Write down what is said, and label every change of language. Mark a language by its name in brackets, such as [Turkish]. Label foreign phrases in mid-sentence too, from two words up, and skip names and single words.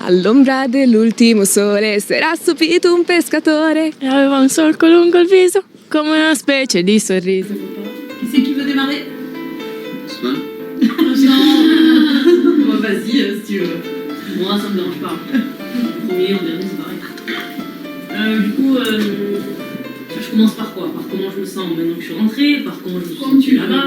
[Italian] All'ombra dell'ultimo sole s'era stupito un pescatore. E aveva un solco lungo il viso, come una specie di sorriso. [French] Qui c'est qui veut démarrer? Ousmane? Non. Bon, vas-y, si tu veux. Moi, ça me dérange pas. En premier, en dernier, c'est pareil. Du coup, je commence par quoi? Par comment je me sens maintenant que je suis rentrée, par comment je me sens là-bas.